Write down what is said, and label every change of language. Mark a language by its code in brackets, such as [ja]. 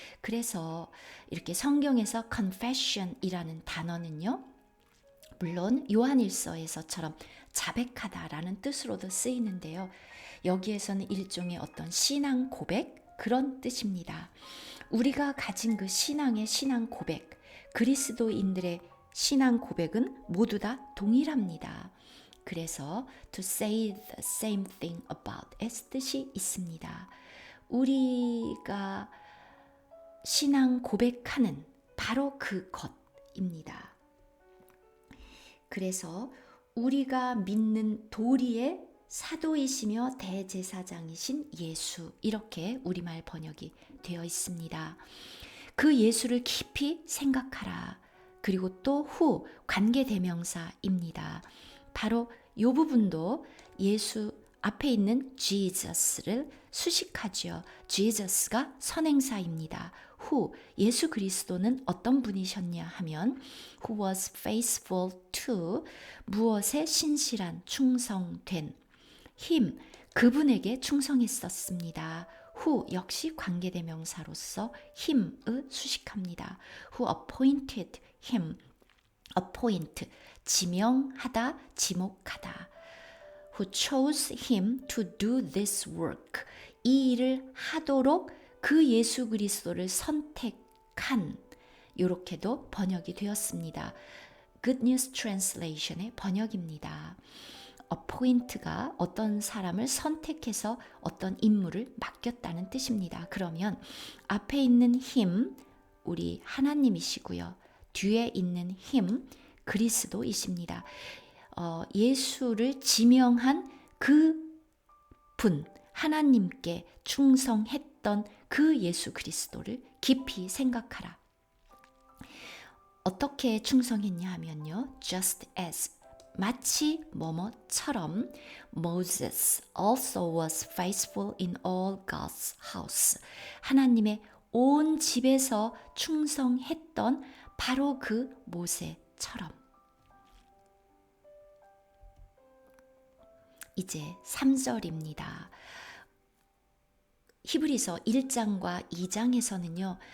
[ko] 그래서 이렇게 성경에서 confession이라는 단어는요, 물론 요한일서에서처럼 자백하다라는 뜻으로도 쓰이는데요. 여기에서는 일종의 어떤 신앙 고백, 그런 뜻입니다. 우리가 가진 그 신앙의 신앙 고백, 그리스도인들의 신앙 고백은 모두 다 동일합니다. 그래서 to say the same thing about 의 뜻이 있습니다. 우리가 신앙 고백하는 바로 그것입니다. 그래서 우리가 믿는 도리의 사도이시며 대제사장이신 예수, 이렇게 우리말 번역이 되어 있습니다. 그 예수를 깊이 생각하라. 그리고 또 후, 관계대명사입니다. 바로 이 부분도 예수 앞에 있는 Jesus를 수식하죠. Jesus가 선행사입니다. 후, 예수 그리스도는 어떤 분이셨냐 하면 who was faithful to, 무엇에 신실한, 충성된, him, 그분에게 충성했었습니다. who 역시 관계대명사로서 him을 수식합니다. who appointed him, appoint, 지명하다, 지목하다. who chose him to do this work, 이 일을 하도록 그 예수 그리스도를 선택한, 이렇게도 번역이 되었습니다. Good News Translation의 번역입니다. appoint가 어떤 사람을 선택해서 어떤 임무를 맡겼다는 뜻입니다. 그러면 앞에 있는 him, 우리 하나님이시고요. 뒤에 있는 him, 그리스도이십니다. 예수를 지명한 그 분, 하나님께 충성했던 그 예수 그리스도를 깊이 생각하라. 어떻게 충성했냐 하면요. [en] Just as, 마치 뭐뭐처럼 Moses also was faithful in all God's house. [ko] 하나님의 온 집에서 충성했던 바로 그 모세처럼. 이제 3절입니다. 히브리서 1장과 2장에서는요.